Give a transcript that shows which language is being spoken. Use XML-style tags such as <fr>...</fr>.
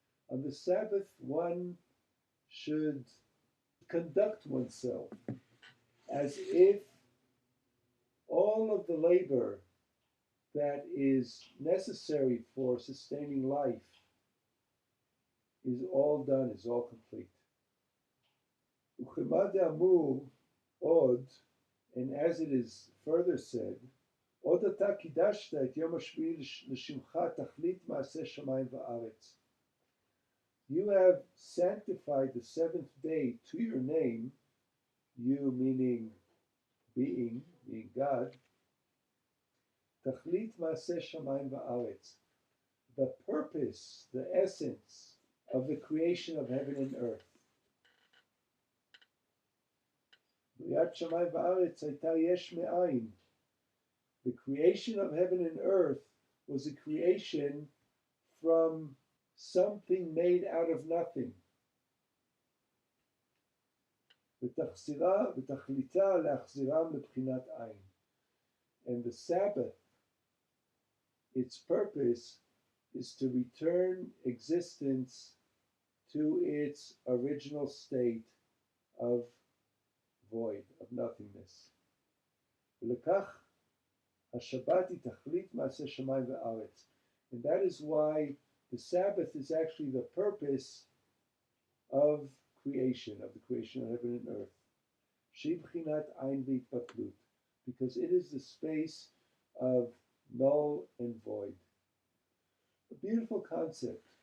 <en>On the Sabbath, one should conduct oneself as if all of the labor that is necessary for sustaining life is all done, is all complete.</en> <he>וכמה דאמור עוד,</he> <en>and as it is further said,</en> <he>עוד אתה קידשת את יום השביעי לשמך תכלית מעשה שמיים וארץ.</he> <en>You have sanctified the seventh day to your name, you meaning being God,</en> <he>תכלית מעשה שמיים וארץ,</he> <en>the purpose, the essence of the creation of heaven and earth.</en> <he>בריאת שמיים וארץ הייתה יש מאין.</he> <en>The creation of heaven and earth was a creation from something made out of nothing.</en> <he>ותכליתה להחזירם לבחינת עין.</he> <en>And the Sabbath, its purpose is to return existence to its original state of void, of nothingness.</en> <he>ולכך השבת היא תכלית מעשה שמיים וארץ.</he> <en>And that is why the Sabbath is actually the purpose of creation, of the creation of heaven and earth.</en> <he>שהיא בחינת עין והתבטלות,</he> <en>because it is the space of null and void. A beautiful concept.</en>